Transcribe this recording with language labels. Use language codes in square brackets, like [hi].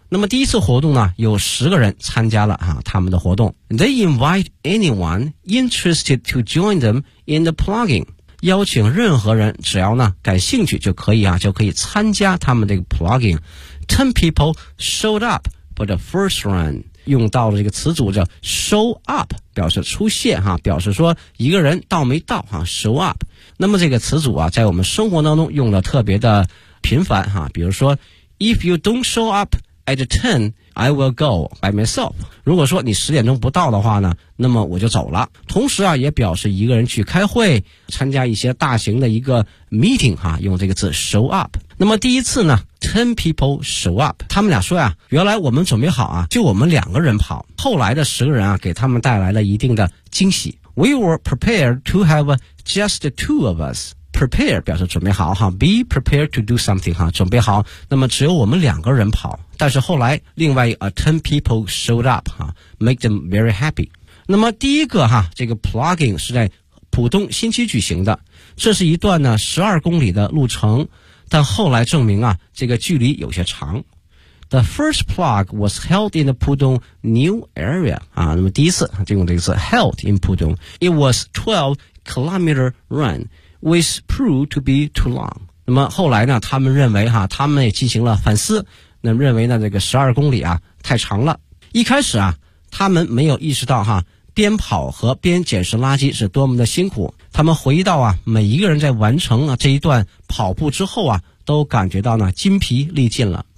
[zh] 那么第一次活动呢，有十个人参加了啊，他们的活动。 [en] They invite anyone interested to join them in the plugin. [zh] 邀请任何人，只要呢感兴趣就可以啊，就可以参加他们这个 plugin. [en] Ten people showed up for the first run. [zh] 用到了这个词组叫 show up， 表示出现哈，表示说一个人到没到哈 ，show up。那么这个词组啊，在我们生活当中用的特别的频繁哈，比如说 ， [en] if you don't show up at ten, I will go by myself。 [zh] 如果说你十点钟不到的话呢，那么我就走了。同时啊，也表示一个人去开会，参加一些大型的一个 meeting 哈，用这个字 show up。那么第一次呢 [en] ,10 people show up. [zh] 他们俩说呀，原来我们准备好啊，就我们两个人跑。后来的十个人啊，给他们带来了一定的惊喜。 [en] We were prepared to have just the two of us. [zh] Prepare 表示准备好哈 ,be prepared to do something 哈，准备好。那么只有我们两个人跑。但是后来另外 [en] 10 people showed up, 哈 ,make them very happy. [zh] 那么第一个哈，这个 plugging 是在浦东新区举行的。这是一段呢 ,12 公里的路程。但后来证明啊，这个距离有些长。 [en] The first plug was held in the Pudong New Area. [zh] 啊，那么第一次就用这个词 [en] held in Pudong. It was 12 kilometer run, which proved to be too long. [zh] 那么后来呢，他们认为哈，他们也进行了反思，那认为呢，这个12公里啊太长了。一开始啊，他们没有意识到哈，边跑和边捡拾垃圾是多么的辛苦。他们回忆到啊，每一个人在完成啊这一段跑步之后啊，都感觉到呢筋疲力尽了。